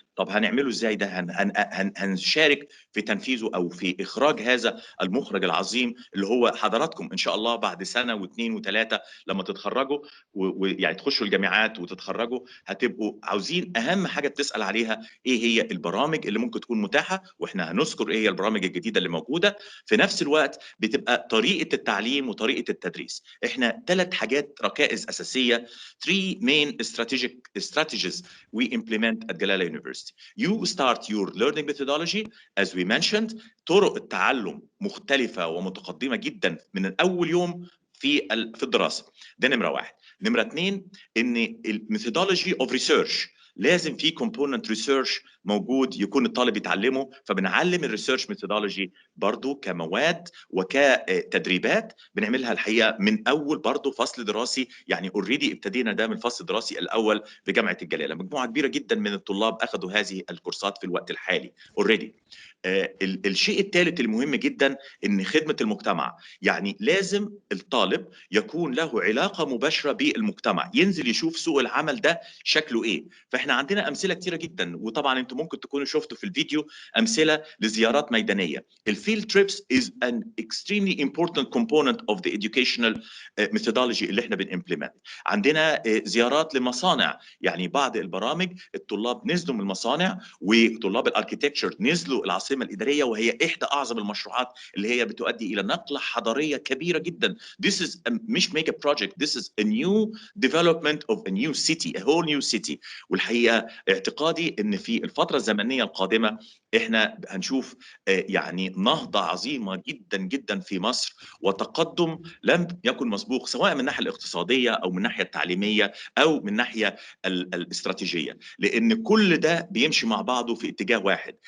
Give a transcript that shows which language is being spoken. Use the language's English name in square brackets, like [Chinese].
[Arabic] طب هنعمله ازاي ده؟ هنشارك في تنفيذه او في اخراج هذا المخرج العظيم اللي هو حضراتكم ان شاء الله بعد سنه واثنين وثلاثه لما تتخرجوا ويعني تخشوا الجامعات وتتخرجوا هتبقوا عاوزين اهم حاجه بتسال عليها ايه هي البرامج اللي ممكن تكون متاحه، واحنا هنذكر ايه هي البرامج الجديده اللي موجوده. في نفس الوقت بتبقى طريقه التعليم وطريقه التدريس. احنا 3 حاجات ركائز اساسيه [English] 3 main strategies we implement at Galala University. You start your learning methodology as we mentioned. [Arabic] طرق التعلم مختلفه ومتقدمه جدا من اول يوم في الدراسه. ده نمره 1. نمره 2 ان [English] الميثودولوجي of research [Arabic] لازم في كومبوننت ريسيرش موجود يكون الطالب يتعلمه، فبنعلم الريسيرش ميثودولوجي برضو كمواد وكتدريبات بنعملها الحقيقه من اول برضو فصل دراسي. يعني اوريدي ابتدينا ده من الفصل الدراسي الاول في جامعه الجلاله، مجموعه كبيره جدا من الطلاب اخذوا هذه الكورسات في الوقت الحالي اوريدي. الشيء الثالث المهم جدا ان خدمه المجتمع، يعني لازم الطالب يكون له علاقه مباشره بالمجتمع، ينزل يشوف سوق العمل ده شكله ايه. فاحنا عندنا امثله كتيره جدا، وطبعا انتم ممكن تكونوا شفتوا في الفيديو امثله لزيارات ميدانيه. [English] الفيلد trips is an extremely important component of the educational methodology [Arabic] اللي احنا بنimplement. عندنا زيارات لمصانع، يعني بعض البرامج الطلاب نزلوا من المصانع وطلاب الاركيتكتشر نزلوا العاصمه الاداريه، وهي احدى اعظم المشروعات اللي هي بتؤدي الى نقله حضاريه كبيره جدا. [English] This is مش make a project, this is a new development of a new city, a whole new city. [Arabic] والحقيقه اعتقادي ان في الفتره الزمنيه القادمه احنا هنشوف يعني نهضه عظيمه جدا جدا في مصر وتقدم لم يكن مسبوق، سواء من الناحيه الاقتصاديه او من الناحيه التعليميه او من الناحيه الاستراتيجيه، لان كل ده بيمشي مع بعضه في اتجاه واحد.